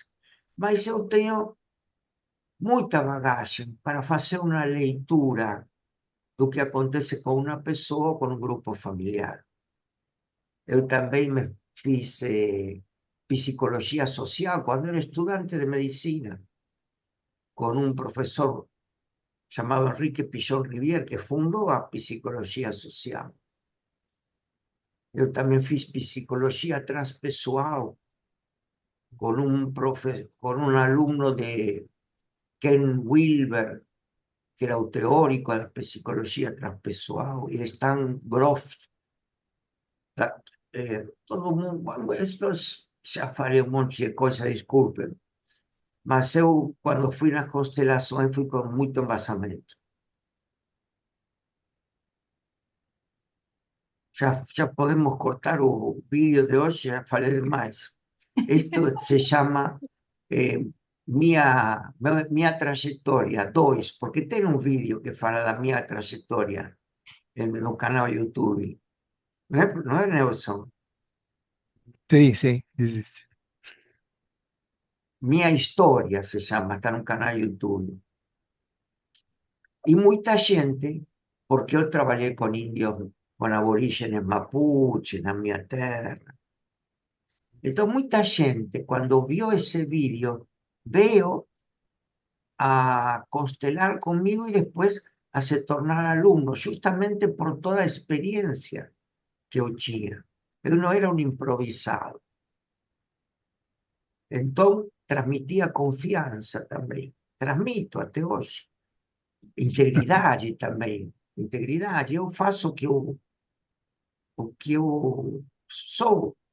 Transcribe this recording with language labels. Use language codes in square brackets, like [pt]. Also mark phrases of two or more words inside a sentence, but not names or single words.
[pt] Mas eu tenho muita bagagem para fazer uma leitura do que acontece com uma pessoa ou com um grupo familiar. Eu também me fiz psicologia social quando era estudante de medicina, [es] con un profesor llamado Enrique Pillón Rivier, que fundó a Psicología Social. Yo también [pt] fiz Psicología Transpessoal [es] con un alumno [pt] de Ken Wilber, que era o teórico da psicologia transpessoal, e Stan Grof. Todo mundo, [es] bueno, estos [pt] já farei um monte de coisa, desculpem. Mas eu, quando fui nas constelações, fui com muito embasamento. Já podemos cortar o vídeo de hoje, já falei demais. Isto se chama minha trajetória 2, porque tem um vídeo que fala da minha trajetória no canal YouTube. Não é, Nelson? Sim, sim, existe. Minha história se chama, está no canal YouTube. [es] Y mucha gente, porque yo trabajé con indios, con aborígenes mapuches en mi tierra. Entonces, mucha gente, cuando vio ese vídeo, veo a constelar conmigo y después a [pt] se tornar [es] alumno, justamente por toda experiencia que [pt] yo tinha. Eu não era um improvisado. Então, transmitia confiança também. Transmito até hoje. Integridade também. Integridade. Eu faço o que eu sou.